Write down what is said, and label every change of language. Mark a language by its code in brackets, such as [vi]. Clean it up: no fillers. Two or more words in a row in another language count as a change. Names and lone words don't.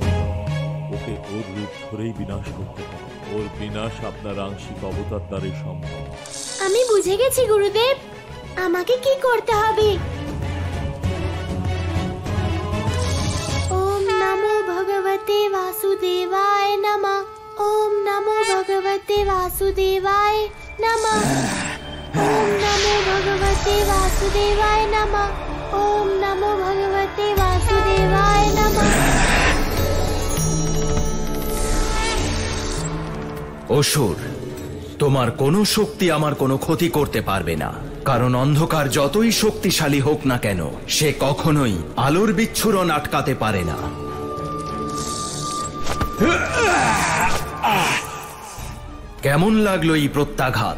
[bn] ওকে ওর রূপ ধরেই বিনাশ করতে হবে। ওর বিনাশ আপনার আংশিক অবতার দ্বারাই সম্ভব। আমি বুঝে গেছি গুরুদেব, আমাকে কি করতে হবে। [sa] ওম নমো ভগবতে বাসুদেবায় নমঃ। ওম নমো ভগবতে বাসুদেবায় নমঃ। ওম নমো ভগবতে বাসুদেবায় নমঃ। ওম নমো ভগবতে বাসুদেবায় নমঃ। [bn] অসুর, তোমার কোনো শক্তি আমার কোনো ক্ষতি করতে পারবে না, কারণ অন্ধকার যতই শক্তিশালী হোক না কেন, সে কখনোই আলোর বিচ্ছুরণ আটকাতে পারে না। কেমন লাগলো এই প্রত্যাঘাত?